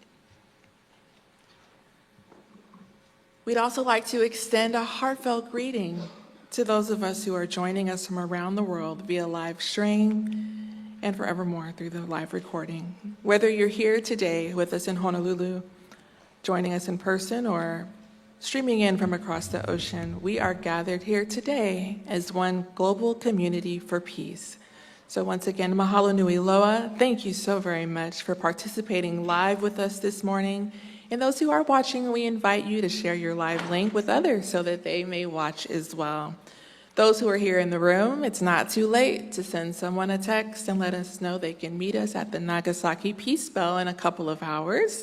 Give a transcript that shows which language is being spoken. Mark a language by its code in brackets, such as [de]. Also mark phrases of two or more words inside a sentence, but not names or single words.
[en] We'd also like to extend a heartfelt greeting to those of us who are joining us from around the world via live stream and forevermore through the live recording. Whether you're here today with us in Honolulu, joining us in person, or streaming in from across the ocean, we are gathered here today as one global community for peace. So once again, [haw] mahalo nui loa. [en] Thank you so very much for participating live with us this morning. And those who are watching, we invite you to share your live link with others so that they may watch as well. Those who are here in the room, it's not too late to send someone a text and let us know they can meet us at the Nagasaki Peace Bell in a couple of hours.